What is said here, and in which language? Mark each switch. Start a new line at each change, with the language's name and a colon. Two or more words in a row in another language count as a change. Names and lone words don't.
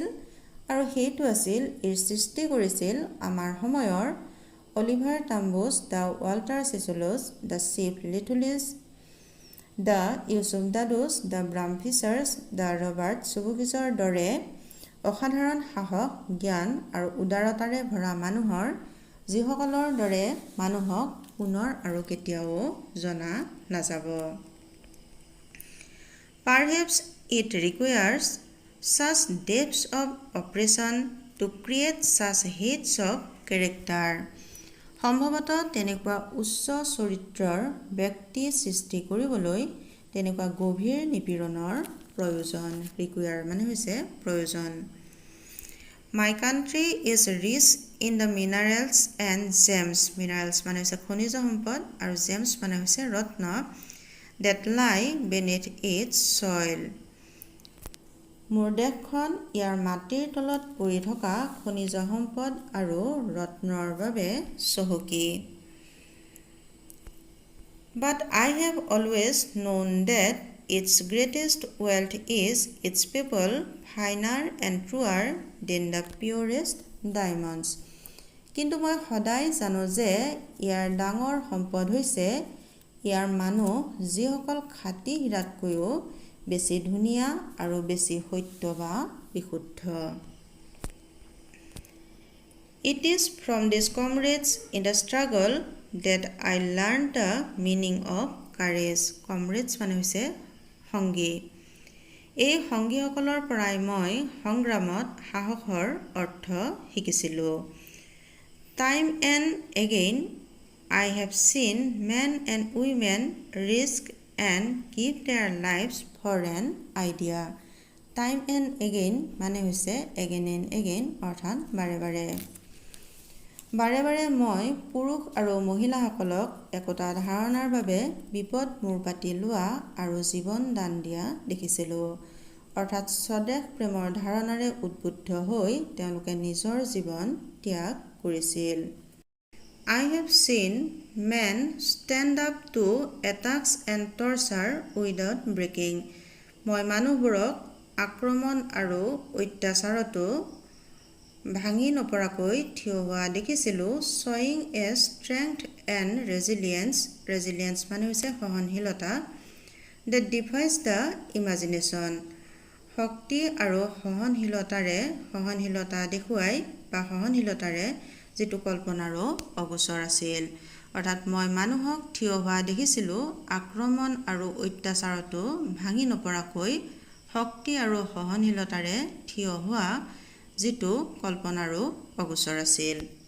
Assamese: আৰু সেইটো আছিল, ই সৃষ্টি কৰিছিল আমাৰ সময়ৰ অলিভাৰ টাম্বুছ, দ্য ৱাল্টাৰ চিচুলুছ, দ্য চিফ লিথুলিছ, দ্য ইউচুফ দাদুছ, দ্য ব্ৰাম ফিচাৰ্ছ, দ্য ৰবাৰ্ট চুবুকিছৰ দৰে অসাধাৰণ সাহস, জ্ঞান আৰু উদাৰতাৰে ভৰা মানুহৰ, যিসকলৰ দৰে মানুহক পুনৰ আৰু কেতিয়াও জনা নাযাব।
English: Perhaps it requires such depths of oppression to create such heights of character.
Assamese: সম্ভৱতঃ তেনেকুৱা উচ্চ চৰিত্ৰৰ ব্যক্তি সৃষ্টি কৰিবলৈ তেনেকুৱা গভীৰ নিপীড়নৰ প্ৰয়োজন। ৰিকুয়াৰ মানে হৈছে প্ৰয়োজন।
English: My country is rich in the minerals and gems.
Assamese: Minerals মানে হৈছে খনিজ সম্পদ আৰু gems মানে হৈছে ৰত্ন,
English: that lie beneath its soil.
Assamese: মোৰ দেশখন ইয়াৰ মাটিৰ তলত পৰি থকা খনিজ সম্পদ আৰু ৰত্নৰ বাবে চহকী।
English: But I have always known that its greatest wealth is its people, finer and truer than the purest diamonds.
Assamese: কিন্তু মই সদায় জানো যে ইয়াৰ ডাঙৰ সম্পদ হৈছে ইয়াৰ মানুহ, যিসকল খাঁটি হীৰাতকৈও বেছি ধুনীয়া আৰু বেছি সত্য বা বিশুদ্ধ।
English: It is from these comrades in the struggle that I learned the meaning of courage.
Assamese: Comrades মানে হৈছে সংগী। এই সংগীসকলৰ পৰাই মই সংগ্ৰামত সাহসৰ অৰ্থ শিকিছিলোঁ।
English: Time and again I have seen men and women risk and give their lives for an idea. Time and again
Assamese: মানে হৈছে
English: again and again
Assamese: অৰ্থাৎ বাৰে বাৰে মই পুৰুষ আৰু মহিলাসকলক একোটা ধাৰণাৰ বাবে বিপদ মূৰ পাতি লোৱা আৰু জীৱন দান দিয়া দেখিছিলোঁ, অৰ্থাৎ স্বদেশ প্ৰেমৰ ধাৰণাৰে উদ্বুদ্ধ হৈ তেওঁলোকে নিজৰ জীৱন ত্যাগ কৰিছিল।
English: I have seen men stand up to attacks and torture without breaking.
Assamese: মই মানুহবোৰক আক্ৰমণ আৰু অত্যাচাৰতো ভাঙি নপৰাকৈ থিয় হোৱা দেখিছিলোঁ,
English: showing a strength and resilience
Assamese: মানে হৈছে সহনশীলতা,
English: that defies the imagination.
Assamese: শক্তি আৰু সহনশীলতা দেখুৱাই বা সহনশীলতাৰে যিটো কল্পনাৰো অগোচৰ আছিল, অৰ্থাৎ মই মানুহক থিয় হোৱা দেখিছিলোঁ আক্ৰমণ আৰু অত্যাচাৰতো ভাঙি নপৰাকৈ শক্তি আৰু সহনশীলতাৰে থিয় হোৱা, যিটো কল্পনাৰো অগোচৰ আছিল।